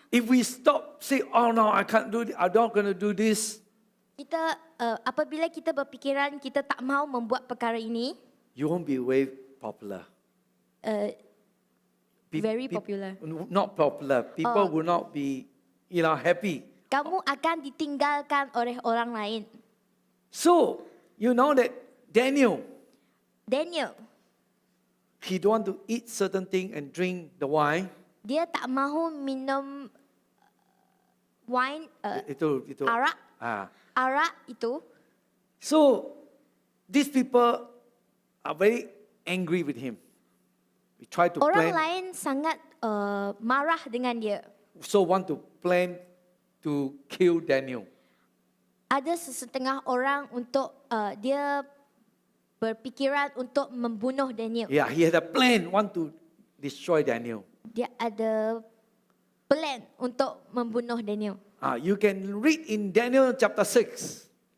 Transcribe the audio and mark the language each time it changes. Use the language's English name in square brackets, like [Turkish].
[English] If we stop, say, oh no, I can't do this, I'm not going to do this. [Malay] Kita apabila kita berfikiran kita tak mau membuat perkara ini, [English] You won't be very popular. very popular. Not popular. People will not be, happy. [Malay] Kamu akan ditinggalkan oleh orang lain. [English] So, you know that Daniel, he don't want to eat certain thing and drink the wine. [Malay] dia tak mahu minum wine, Itu. arak. Ah. Arak itu. [English] So, these people are very angry with him. We try to [Malay] Orang [English] plan, [Malay] lain sangat marah dengan dia. [English] so want to plan to kill Daniel. [Malay] Ada sesetengah orang untuk dia berpikiran untuk membunuh Daniel. [English] Yeah, he had a plan, want to destroy Daniel. [Malay] Dia ada plan untuk membunuh Daniel. [English] You can read in Daniel chapter 6.